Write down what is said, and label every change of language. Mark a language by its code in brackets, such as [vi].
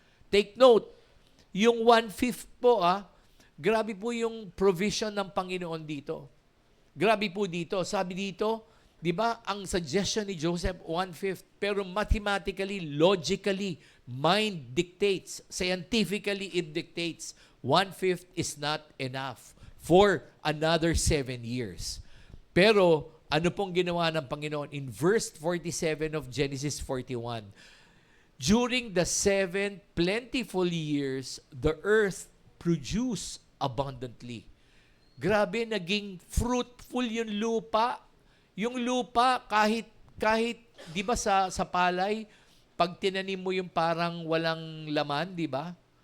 [tl] Take note, yung 1/5 po, grabe po yung provision ng Panginoon dito. Grabe po dito. Sabi dito, di ba, ang suggestion ni Joseph, 1/5. [en] Pero mathematically, logically, mind dictates. Scientifically, it dictates. 1/5 is not enough for another 7 years. [tl] Pero, ano pong ginawa ng Panginoon? [en] In verse 47 of Genesis 41, during the 7 plentiful years, the earth produced abundantly. [tl] Grabe, naging fruitful yung lupa. Yung lupa, kahit 'di ba sa palay, pag tinanim mo yung parang walang laman, 'di ba?